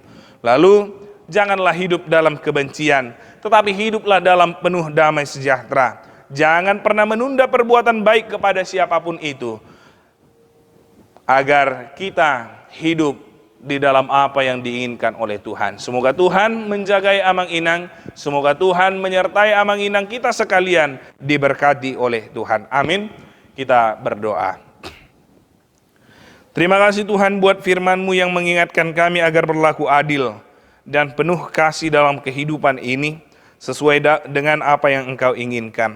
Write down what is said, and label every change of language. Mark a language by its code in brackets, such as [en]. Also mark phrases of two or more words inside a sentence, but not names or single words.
[id] Lalu janganlah hidup dalam kebencian, tetapi hiduplah dalam penuh damai sejahtera. Jangan pernah menunda perbuatan baik kepada siapapun itu, agar kita hidup di dalam apa yang diinginkan oleh Tuhan. Semoga Tuhan menjagai [bbc] amang inang, [id] semoga Tuhan menyertai [bbc] amang inang [id] kita sekalian diberkati oleh Tuhan. Amin. Kita berdoa. Terima kasih Tuhan buat firman-Mu yang mengingatkan kami agar berlaku adil dan penuh kasih dalam kehidupan ini, sesuai dengan apa yang Engkau inginkan.